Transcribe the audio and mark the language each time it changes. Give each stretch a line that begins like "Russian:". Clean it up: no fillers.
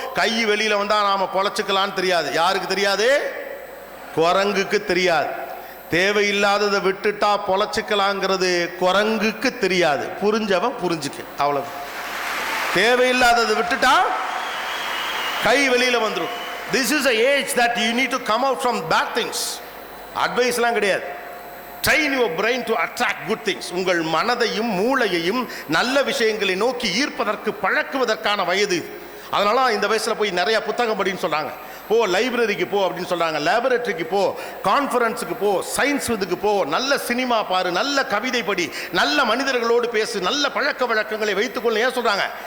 Tamil: கை வெளியில் வந்தால் நாம் பொழைச்சிக்கலான்னு தெரியாது. யாருக்கு தெரியாது? குரங்குக்கு தெரியாது. தேவையில்லாததை விட்டுட்டா பொழைச்சிக்கலாங்கிறது குரங்குக்கு தெரியாது. புரிஞ்சவன் புரிஞ்சுக்கு, அவ்வளவு. தேவையில்லாததை விட்டுட்டா கை வெளியில் வந்துடும்.
English: This is a age that you need to come out from bad things.
Tamil: அட்வைஸ்லாம் கிடையாது.
English: Train your brain to attract good things.
Tamil: உங்கள் மனதையும் மூளையையும் நல்ல விஷயங்களை நோக்கி ஈர்ப்பதற்கு பழக்குவதற்கான வயது. அதனால இந்த வயசில் போய் நிறைய புத்தகம் படின்னு சொல்கிறாங்க. போ, லைப்ரரிக்கு போ அப்படின்னு சொல்கிறாங்க, லேபரேட்டரிக்கு போ, கான்ஃபரன்ஸுக்கு போ, சயின்ஸ் இதுக்கு போ, நல்ல சினிமா பாரு, நல்ல கவிதை படி, நல்ல மனிதர்களோடு பேசு, நல்ல பழக்க வழக்கங்களை வைத்துக்கொள்ள. ஏன் சொல்கிறாங்க?